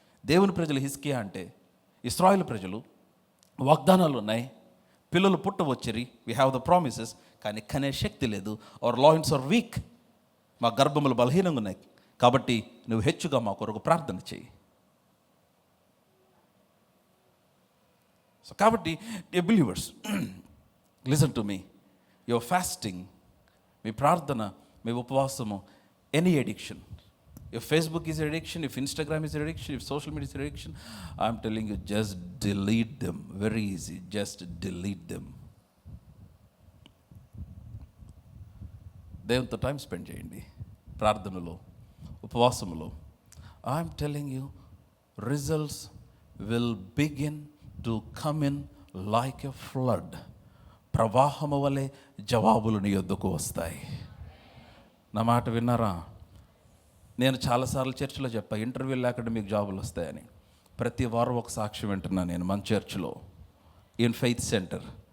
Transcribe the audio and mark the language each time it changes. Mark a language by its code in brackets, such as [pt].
[te] దేవుని ప్రజలు హిజ్కియా అంటే, ఇశ్రాయేలు ప్రజలు, వాగ్దానాలు ఉన్నాయి, పిల్లలు పుట్టవచ్చరి, [en] we have the promises, [te] కానీ కనే శక్తి లేదు. [en] our loins are weak, [te] మా గర్భములు బలహీనంగా ఉన్నాయి, కాబట్టి నువ్వు హెచ్చుగా మా కొరకు ప్రార్థన చేయి. [en] so కాబట్టి believers, listen to me, your fasting, [te] మీ ప్రార్థన, మీ ఉపవాసము, [en] Any addiction, if Facebook is an addiction, if Instagram is an addiction, if social media is an addiction, I'm telling you, just delete them. Very easy, just delete them. [te] దేవునితో time spend చేయండి, ప్రార్థనలో, ఉపవాసములో. [en] I'm telling you, results will begin to come in like a flood. [te] ప్రవాహము వలె జవాబులు నీ యొద్దకు వస్తాయి. నా మాట విన్నారా? నేను చాలాసార్లు చర్చిలో చెప్పా, ఇంటర్వ్యూ లేకుండా మీకు జాబులు వస్తాయని. ప్రతి వారం ఒక సాక్ష్యం వింటున్నాను నేను మన చర్చిలో, ఇన్ ఫెయిత్ సెంటర్.